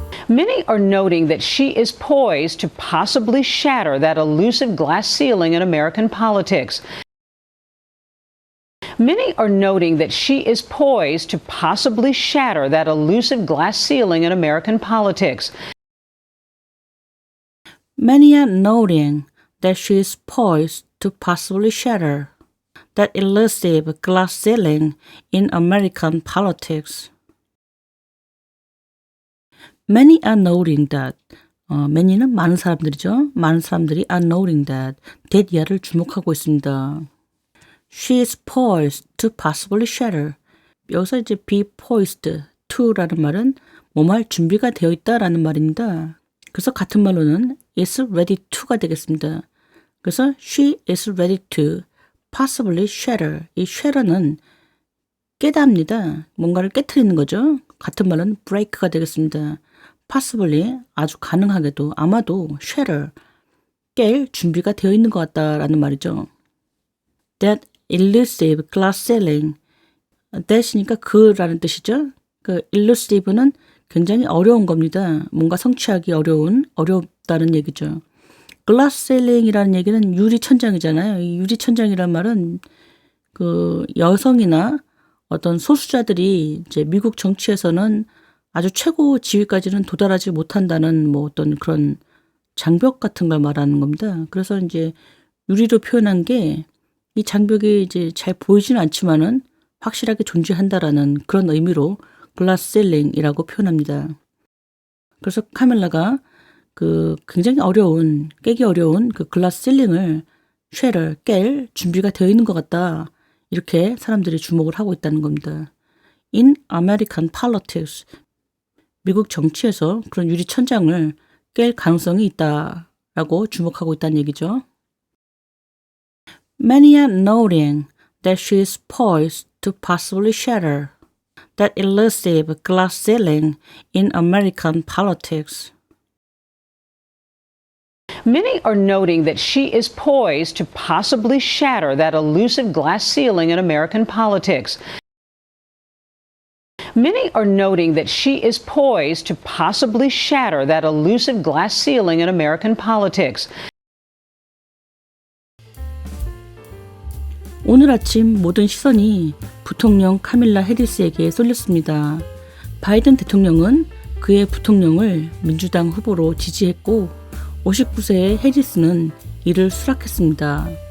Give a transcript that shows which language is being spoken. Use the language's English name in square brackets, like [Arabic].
[English] Many are noting that she is poised to possibly shatter that elusive glass ceiling in American politics. Many are noting that she is poised to possibly shatter that elusive glass ceiling in American politics. Many are noting that she is poised to possibly shatter that elusive glass ceiling in American politics. Many are noting that. [Korean] many는 많은 사람들이죠. 많은 사람들이 [English] are noting that. [Korean] that 이하를 주목하고 있습니다. [English] She is poised to possibly shatter. [Korean] 여기서 이제 be poised to라는 말은 뭐할 준비가 되어 있다라는 말입니다. 그래서 같은 말로는 is ready to가 되겠습니다. 그래서 [English] she is ready to possibly shatter. [Korean] 이 shatter는 깨답니다. 뭔가를 깨트리는 거죠. 같은 말은 break가 되겠습니다. possibly 아주 가능하게도 아마도 shatter 깰 준비가 되어 있는 것 같다라는 말이죠. [English] That elusive glass ceiling. [Korean] that이니까 그라는 뜻이죠. 그 elusive는 굉장히 어려운 겁니다. 뭔가 성취하기 어렵다는 얘기죠. glass ceiling이라는 얘기는 유리천장이잖아요. 이 유리천장이란 말은 그 여성이나 어떤 소수자들이 이제 미국 정치에서는 아주 최고 지위까지는 도달하지 못한다는 뭐 어떤 그런 장벽 같은 걸 말하는 겁니다. 그래서 이제 유리로 표현한 게 이 장벽이 이제 잘 보이지는 않지만은 확실하게 존재한다라는 그런 의미로 glass ceiling이라고 표현합니다. 그래서 카밀라가 그 굉장히 깨기 어려운 그 glass ceiling을 깰 준비가 되어 있는 것 같다. 이렇게 사람들이 주목을 하고 있다는 겁니다. [English] in American politics. [Korean] 미국 정치에서 그런 유리천장을 깰 가능성이 있다라고 주목하고 있다는 얘기죠. [English] Many are noting that she is poised to possibly shatter that elusive glass ceiling in American politics. Many are noting that she is poised to possibly shatter that elusive glass ceiling in American politics. Many are noting that she is poised to possibly shatter that elusive glass ceiling in American politics. [Korean] 오늘 아침 모든 시선이 부통령 카밀라 해리스에게 쏠렸습니다. 바이든 대통령은 그의 부통령을 민주당 후보로 지지했고 59세의 해리스는 이를 수락했습니다.